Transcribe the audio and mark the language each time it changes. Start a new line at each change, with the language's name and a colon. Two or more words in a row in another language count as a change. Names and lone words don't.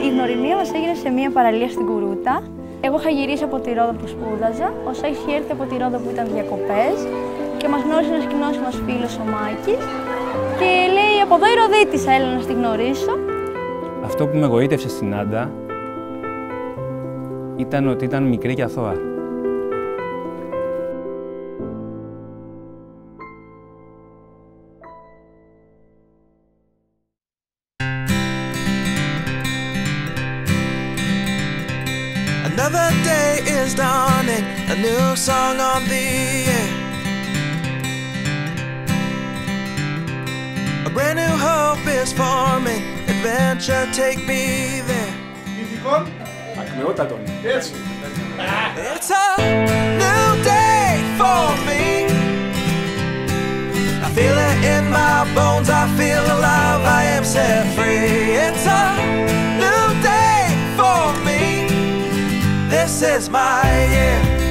Greek: Η γνωριμία μας έγινε σε μια παραλία στην Κουρούτα. Εγώ είχα γυρίσει από τη Ρόδο που σπούδαζα, ο Σάκης είχε έρθει από τη Ρόδο που ήταν διακοπές και μας γνώρισε ένας κοινός μας φίλος, ο Μάκης, και λέει από εδώ η Ροδίτισσα, έλα να στη γνωρίσω. Αυτό που με εγωίτευσε στην Άντα ήταν ότι ήταν μικρή και αθώα.
English: Another day is dawning, a new song on the air. A brand new hope is forming, adventure take me there.
Greek: Ακμεότατον. Έτσι.
English: It's a new day for me. I feel it in my bones, I feel alive, I am set free. It's a new day for me. This is my year.